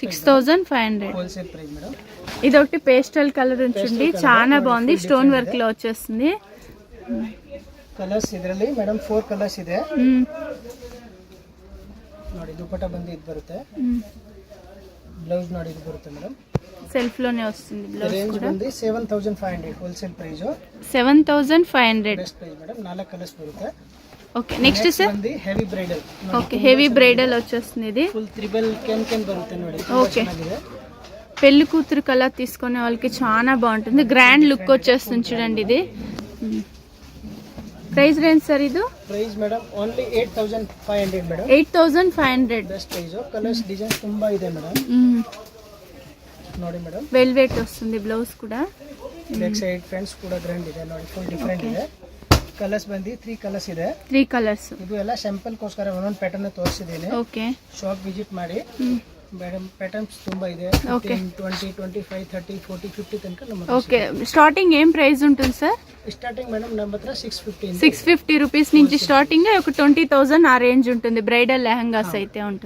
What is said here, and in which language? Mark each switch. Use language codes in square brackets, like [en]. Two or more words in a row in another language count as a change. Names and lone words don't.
[te] 6500 [en] wholesale price [te] మేడం. ఇది ఒకటి [en] pastel colour [te] ఉంచండి, చాలా బాగుంది, [en] stone work [te] లో వచ్చేస్తుంది. [kn] కలర్స్ ಇದರಲ್ಲಿ ಮೇಡಮ್ 4 ಕಲರ್ಸ್ ಇದೆ. ನೋಡಿ ದುಪಟ್ಟಾ ಬಂದು ಇದು ಬರುತ್ತೆ. ಬ್ಲೌಸ್ ನೋಡಿ ಇದು ಬರುತ್ತೆ ಮೇಡಮ್. [te] సెల్ఫ్ లోనే వస్తుంది బ్లౌజ్ ರೇಂಜ್ కూడా. [kn] ಬಂದು 7500 [en] wholesale price. [kn] 7500 [en] best price [kn] ಮೇಡಮ್. 4 ಕಲರ್ಸ್ ಬರುತ್ತೆ. [te] ఓకే, నెక్స్ట్ సార్ [kn] ಬಂದು [en] heavy bridal. [te] ఓకే, [en] heavy bridal [te] వచ్చేస్తుంది. ఇది [kn] ఫుల్ త్రిబుల్ కెన్ బರುತ್ತೆ ನೋಡಿ. [te] ఓకే, పెళ్లి కూతురు కలర్ తీసుకునే వాళ్ళకి చాలా బాగుంటుంది, [en] grand look [te] వచ్చేస్తుంది చూడండి. ఇది [en] price range [te] సార్ ఇది? [kn] ಪ್ರೈಸ್ ಮೇಡಮ್ ಓನ್ಲಿ 8500 ಮೇಡಮ್. 8500 [en] best price. colours design [kn] ತುಂಬಾ ಇದೆ ಮೇಡಮ್. ನೋಡಿ ಮೇಡಮ್, [te] వెల్వెట్ వస్తుంది బ్లౌజ్ కూడా. [en] back side [kn] ಫ್ರೆಂಡ್ಸ್ ಕೂಡ ಗ್ರ್ಯಾಂಡ್ ಇದೆ ನೋಡಿ, [en] full different [kn] ಇದೆ. ಕಲರ್ಸ್ ಬಂದು 3 ಕಲರ್ಸ್ ಇದೆ. 3 ಕಲರ್ಸ್. ಇದು ಎಲ್ಲ ಸ್ಯಾಂಪಲ್ ಗೋಸ್ಕರ ಒಂದೊಂದು ಪ್ಯಾಟರ್ನ್ ತೋರಿಸಿದ್ದೀನಿ. ಓಕೆ, [en] shop visit [kn] ಮಾಡಿ ಮೇಡಮ್. ಪ್ಯಾಟರ್ನ್ಸ್ ತುಂಬಾ ಇದೆ. 15, 20, 25, 30, 40, 50 ತನಕ ನಮ್ಮ. [te] ఓకే, స్టార్టింగ్ ఏం ప్రైస్ ఉంటుంది సార్? స్టార్టింగ్ మేడం [kn] ನಮ್ಮ ಹತ್ರ [te] 650 రూపీస్ నుంచి స్టార్టింగ్. ఒక 20,000 ఆ రేంజ్ ఉంటుంది. బ్రైడల్ లెహంగాస్ అయితే ఉంటుంది.